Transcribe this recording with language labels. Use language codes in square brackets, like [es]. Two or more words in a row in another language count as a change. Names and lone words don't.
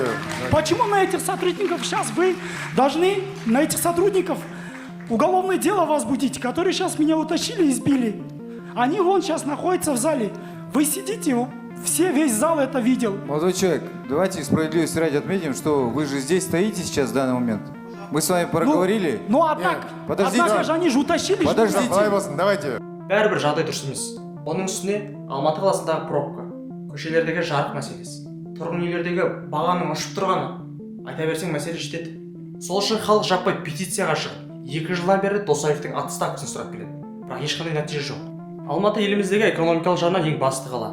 [ru] Почему на этих сотрудников сейчас вы должны, на этих сотрудников уголовное дело возбудить, которые сейчас меня утащили и избили? Они вон сейчас находятся в зале. Вы сидите, все, весь зал это видел. Молодой человек, давайте справедливости ради отметим, что вы же здесь стоите сейчас в данный момент. Мы с вами проговорили. Ну, однако, подождите. однако же они же утащили. же. Подождите. Давайте. [kk] Бәрібір жағдай дұрыс емес. Оның үстіне Алматы қаласындағы пробка, көшелердегі жарық мәселесі, тұрғын үйлердегі бағаның ұшып тұрғаны, айта берсең мәселе жетеді. Сол үшін халық жаппай петицияға шығып, 2 жылдан бері Досаевтың отставкасын сұрап келеді. Бірақ ешқандай нәтиже жоқ. Алматы еліміздегі экономикалық жағынан ең басты қала.